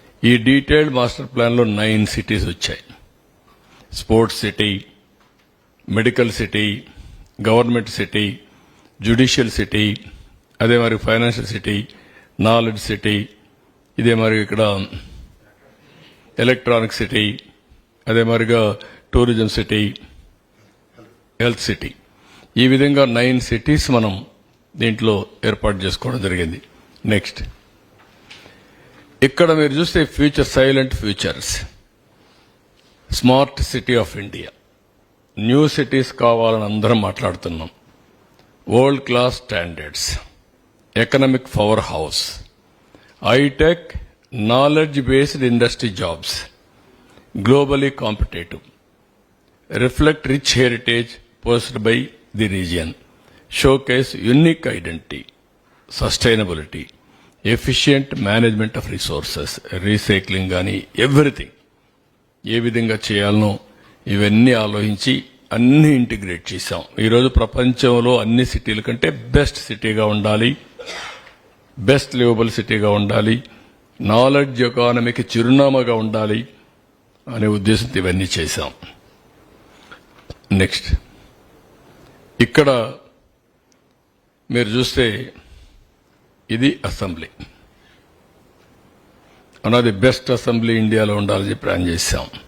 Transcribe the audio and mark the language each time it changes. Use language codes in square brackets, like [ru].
[te] ఈ detailed master ప్లాన్లో 9 cities వచ్చాయి. Sports city, medical city, government city, judicial city, అదే మరి ఫైనాన్షియల్ సిటీ, నాలెడ్జ్ సిటీ, ఇదే మరి ఇక్కడ ఎలక్ట్రానిక్ సిటీ, అదే మరిగా టూరిజం సిటీ, హెల్త్ సిటీ, ఈ విధంగా 9 సిటీస్ మనం దీంట్లో ఏర్పాటు చేసుకోవడం జరిగింది. నెక్స్ట్, ఇక్కడ మీరు చూస్తే future, silent futures, smart city of India, new cities కావాలని అందరం మాట్లాడుతున్నాం. World class standards, [en] economic power house, hitech, knowledge-based industry jobs, globally competitive, reflect rich heritage possessed by the region, showcase unique identity, sustainability, efficient management of resources, recycling [te] గాని everything ఏ విధంగా చేయాలనో ఇవన్నీ ఆలోచించి అన్ని integrate చేశాం. ఈరోజు ప్రపంచంలో అన్ని సిటీల కంటే బెస్ట్ సిటీగా ఉండాలి, బెస్ట్ లివబుల్ సిటీగా ఉండాలి, నాలెడ్జ్ ఎకానమీకి చిరునామాగా ఉండాలి అనే ఉద్దేశంతో ఇవన్నీ చేశాం. నెక్స్ట్, ఇక్కడ మీరు చూస్తే ఇది అసెంబ్లీ, అన్నది బెస్ట్ అసెంబ్లీ ఇండియాలో ఉండాలని చెప్పి ప్లాన్ చేశాం.